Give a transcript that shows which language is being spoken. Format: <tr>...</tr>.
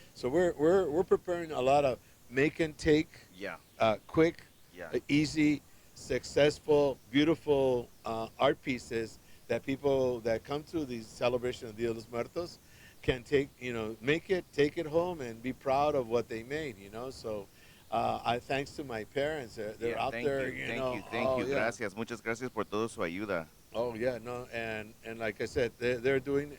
<en>So we're preparing a lot of make and take, quick, easy, successful, beautiful art pieces that people that come to these celebration of Dia de los Muertos can take, make it, take it home, and be proud of what they made. So I thanks to my parents, they're out there. Thank you.</en> <es>Gracias, muchas gracias por todo su ayuda.</es> <en>Oh yeah, no, and like I said, they're doing.</en>